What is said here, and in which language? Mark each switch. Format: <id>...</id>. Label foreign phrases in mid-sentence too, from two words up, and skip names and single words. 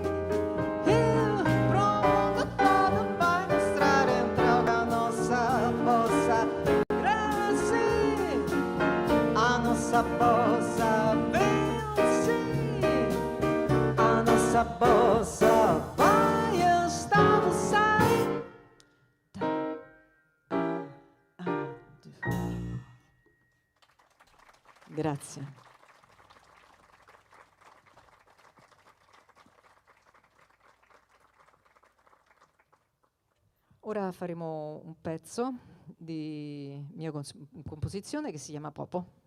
<pt>E pro mundo todo vai mostrar em troca a nossa bossa cresce, a nossa bossa vence, a nossa bossa vai estamos aí.</pt> <it>Grazie. Ora faremo un pezzo di mia composizione che si chiama Popo.</it>